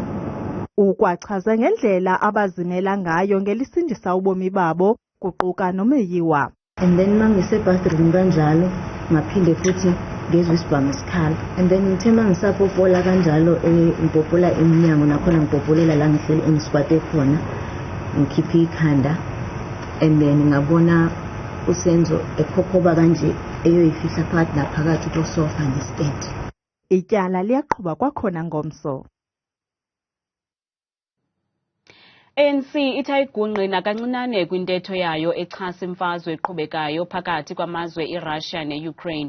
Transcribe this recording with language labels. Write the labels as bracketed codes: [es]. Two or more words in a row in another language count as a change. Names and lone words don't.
[xh] Ukwachaza ngendlela abazimela ngayo ngelisindisa ubomi babo kuquka noMeyiwa. [en] And then [zu] mangisebhathroom kanjalo ngaphinde futhi ngezwe isibhamu sikhala. [en] And then [zu] ngithe mangisapopola kanjalo ngipopola eminyango nakhona ngipopolela la ngihleli engiskwate khona ngikhiphe ikhanda, [en] and then [zu] ngabona uSenzo ekhokhoba kanje eyoyifihla phakathi naphakathi kosofa ngestand. [xh] Ityala liyaqhuba kwakhona ngomso. ANC itha igungqina kancinane kwintetho yayo echasa imfazwe eqhubekayo phakathi kwamazwe iRussia neUkraine.